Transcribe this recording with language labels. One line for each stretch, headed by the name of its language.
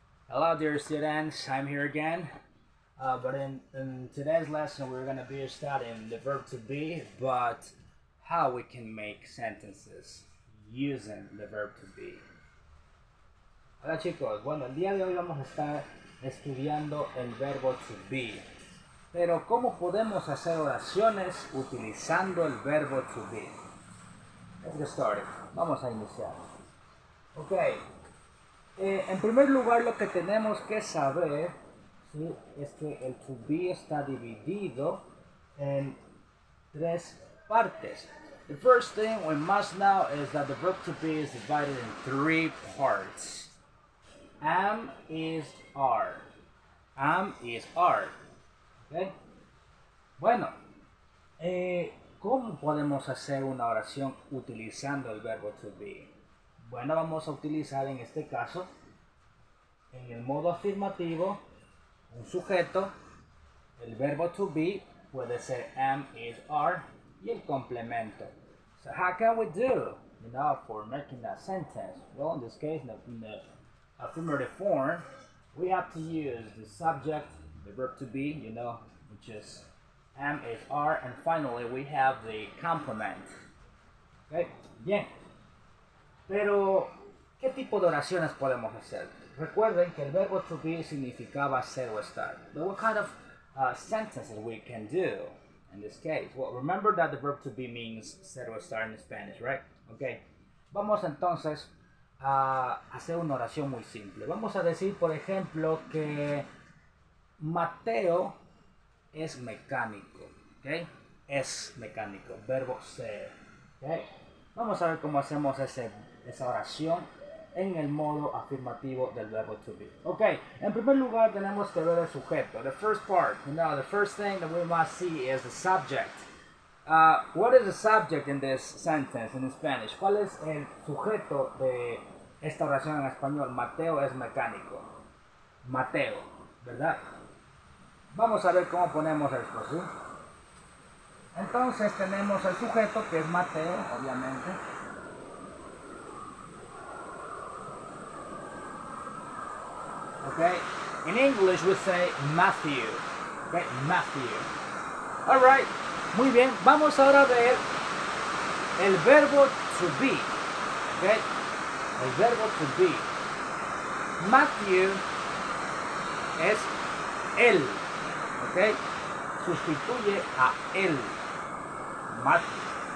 English: Hello dear students, I'm here again. But in today's lesson we're going to be studying the verb to be, but how we can make sentences using the verb to be.
Spanish: Hola chicos, bueno, el día de hoy vamos a estar estudiando el verbo to be. Pero ¿cómo podemos hacer oraciones utilizando el verbo to be?
English: Let's get started.
Spanish: Vamos a iniciar. Ok. En primer lugar, lo que tenemos que saber, ¿sí?, es que el to be está dividido en tres partes.
English: The first thing we must know is that the verb to be is divided in three parts. Am is are. Am is are. ¿Okay?
Spanish: Bueno, ¿cómo podemos hacer una oración utilizando el verbo to be? Bueno, vamos a utilizar en este caso, en el modo afirmativo, un sujeto, el verbo to be puede ser am, is, are, y el complemento.
English: So how can we do, for making that sentence? Well, in this case, in the affirmative form, we have to use the subject, the verb to be, which is am, is, are, and finally we have the complement.
Spanish: Okay, bien. Pero, ¿qué tipo de oraciones podemos hacer? Recuerden que el verbo to be significaba ser o estar.
English: But what kind of sentences we can do in this case? Well, remember that the verb to be means
Spanish: ser o estar
English: in Spanish, right? Okay.
Spanish: Vamos entonces a hacer una oración muy simple. Vamos a decir, por ejemplo, que Mateo es mecánico. ¿Okay? Es mecánico, verbo ser. ¿Okay? Vamos a ver cómo hacemos esa oración en el modo afirmativo del verbo to be. Ok, en primer lugar tenemos que ver el sujeto.
English: The first part, the first thing that we must see is the subject. What is the subject in this sentence in Spanish?
Spanish: ¿Cuál es el sujeto de esta oración en español? Mateo es mecánico. Mateo, ¿verdad? Vamos a ver cómo ponemos esto, ¿sí? Entonces tenemos el sujeto que es Mateo, obviamente.
English: Okay, in English we say Matthew. Okay, Matthew. Alright,
Spanish: muy bien. Vamos ahora a ver el verbo to be. Okay, el verbo to be. Matthew es él. Okay, sustituye a él. Matthew.